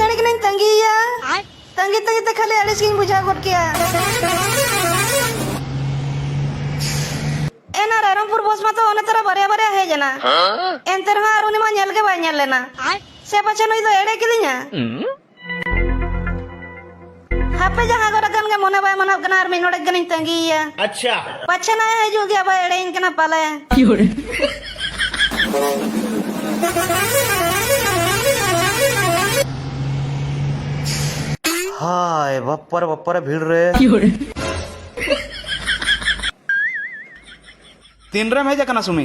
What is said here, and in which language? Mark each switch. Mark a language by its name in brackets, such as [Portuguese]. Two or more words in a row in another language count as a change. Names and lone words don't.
[Santali] ᱠᱷᱚᱱᱤᱧ ᱛᱟᱸᱜᱤᱭᱟ ᱛᱟᱸᱜᱤ ᱛᱟᱸᱜᱤ ᱛᱮ ᱠᱷᱟᱹᱞᱤ ᱟᱹᱲᱤᱥ ᱜᱤᱧ ᱵᱩᱡᱷᱟᱹᱣ ᱜᱚᱫ ᱠᱮᱭᱟ ᱮᱱᱟ ᱨᱟᱭᱨᱚᱝᱯᱩᱨ ᱵᱚᱥ ᱢᱟᱛᱚ ᱚᱱᱮ ᱛᱚᱨᱟ ᱵᱟᱨᱭᱟ ᱵᱟᱨᱭᱟ ᱦᱮᱡ ᱮᱱᱟ ᱮᱱᱛᱮ ᱨᱮᱦᱚᱸ ᱟᱨ ᱩᱱᱤ ᱢᱟ ᱧᱮᱞ ᱜᱮ ᱵᱟᱭ ᱧᱮᱞ ᱞᱮᱱᱟ ᱥᱮ ᱯᱟᱪᱷᱮ ᱱᱩᱭ ᱫᱚ ᱮᱲᱮ ᱠᱤᱫᱤᱧᱟ ᱦᱟᱯᱮ ᱡᱟᱦᱟᱸ ᱜᱚᱨ ᱟᱠᱟᱱ ᱜᱮ ᱢᱚᱱᱮ ᱵᱟᱭ ᱢᱟᱱᱟᱣ ᱠᱟᱱᱟ ᱟᱨ ᱢᱤᱫ ᱦᱚᱲ ᱜᱟᱱᱤᱧ ᱛᱟᱸᱜᱤᱭᱟ अच्छा ᱯᱟᱪᱷᱮ ᱱᱟᱭ ᱦᱤᱡᱩᱜ ᱜᱮᱭᱟ ᱵᱟᱭ ᱮᱲᱮᱧ ᱠᱟᱱᱟ ᱯᱟᱞᱮ हाय बप्पर भीड़ रे तीन रे हेज कना सुमी